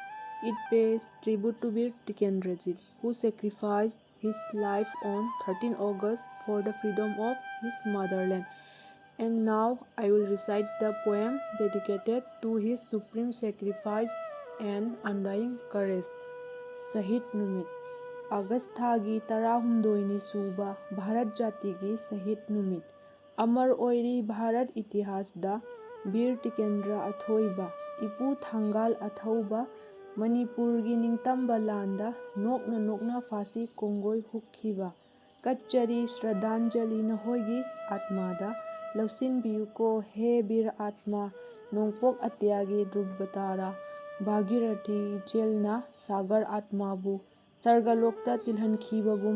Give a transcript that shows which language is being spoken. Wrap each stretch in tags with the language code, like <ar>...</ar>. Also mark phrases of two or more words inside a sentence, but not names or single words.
<en>It pays tribute to Bir Tikendrajit, who sacrificed his life on 13 August for the freedom of his motherland. And now I will recite the poem dedicated to his supreme sacrifice and undying courage.</en> <mni>Shahid Numit. August thagi 16 suba Bharat Jatigi Shahid Numit. Amar oiri Bharat itihasda Bir Tikendra Athoiba, Ipu Thangal Athauba, Manipurgi Ningtamba Landa, Nokna Fasi Kongoi Hukhiba, Kachari Shraddhanjali Nahoigi Atmada, Lausin Biyuko He Bir Atma, Nongpok Atyagi Drubbatara, Bhagirathi Jelna Sagar Atmabu, sargalokta tilhankhibagum</mni>